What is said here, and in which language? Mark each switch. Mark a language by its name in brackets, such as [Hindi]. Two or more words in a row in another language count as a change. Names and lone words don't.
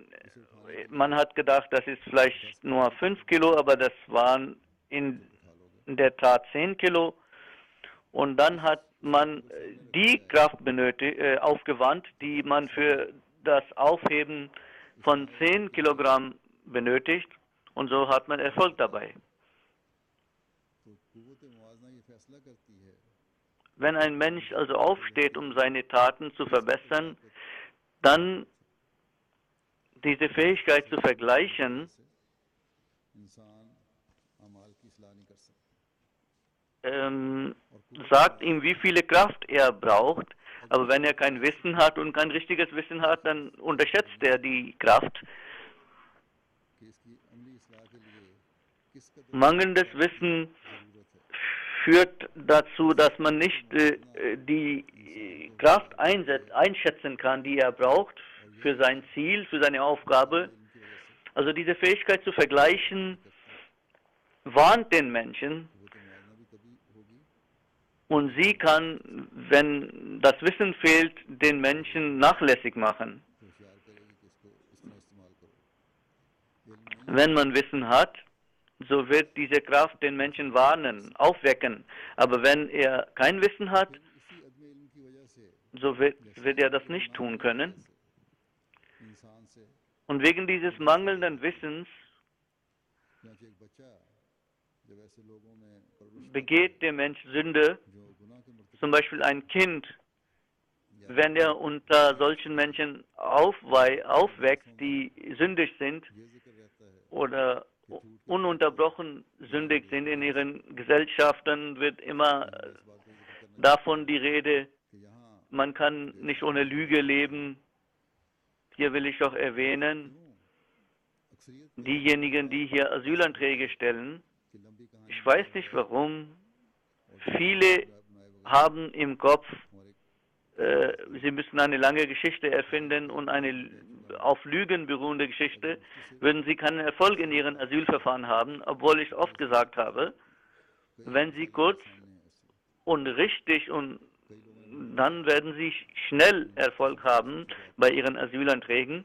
[German] Man hat gedacht, das ist vielleicht nur 5 Kilo, aber das waren in der Tat 10 Kilo. Und dann hat man die Kraft aufgewandt, die man für das Aufheben von 10 Kilogramm benötigt. Und so hat man Erfolg dabei. [Urdu] तो कुव्वत मुआवजा ये फैसला करती है [German] Wenn ein Mensch also aufsteht, um seine Taten zu verbessern, dann diese Fähigkeit zu vergleichen, [Urdu] इंसान अमाल की इस्लाह नहीं कर सकता [German] sagt ihm, wie viele Kraft er braucht. Aber wenn er kein Wissen hat und kein richtiges Wissen hat, dann unterschätzt er die Kraft. [Urdu] कि इसकी अमली इस्लाह के लिए किस कदर [German] Mangelndes Wissen [Urdu] जरूरत है [German] führt dazu, dass man nicht die Kraft einschätzen kann, die er braucht für sein Ziel, für seine Aufgabe. Also diese Fähigkeit zu vergleichen, warnt den Menschen [Urdu] वो तो मुआवजा भी तभी होगी [German] und sie kann, wenn das Wissen fehlt, den Menschen nachlässig machen. [Urdu] तो होशियार करेगी कि इसको इस तरह इस्तेमाल करो इल्म नहीं [German] Wenn man Wissen hat, so wird diese Kraft den Menschen warnen, aufwecken. Aber wenn er kein Wissen hat, [Urdu] इसी अदम इल्म की वजह से [German] so wird er das nicht tun können. [Urdu] इंसान से [German] Und wegen dieses mangelnden Wissens [Urdu] चुनांचे एक बच्चा जब ऐसे लोगों में परवरिश [German] begeht der Mensch Sünde, [Urdu] जो गुनाह के मर्तकब [German] zum Beispiel ein Kind, wenn er unter solchen Menschen aufwächst, die sündig sind [Urdu] ये जिक्र रहता है [German] oder ununterbrochen sündig sind in ihren Gesellschaften, wird immer [Urdu] इस बात का जिक्र करना [German] davon die Rede, [Urdu] कि यहाँ [German] man kann nicht ohne Lüge leben. Hier will ich auch erwähnen, [Urdu] अक्सरियत [German] diejenigen, die hier Asylanträge stellen, [Urdu] की लंबी कहानी [German] ich weiß nicht warum, viele haben im Kopf, sie müssen eine lange Geschichte erfinden und eine auf Lügen beruhende Geschichte, würden sie keinen Erfolg in ihren Asylverfahren haben, obwohl ich oft gesagt habe, wenn sie kurz und richtig und dann werden sie schnell Erfolg haben bei ihren Asylanträgen.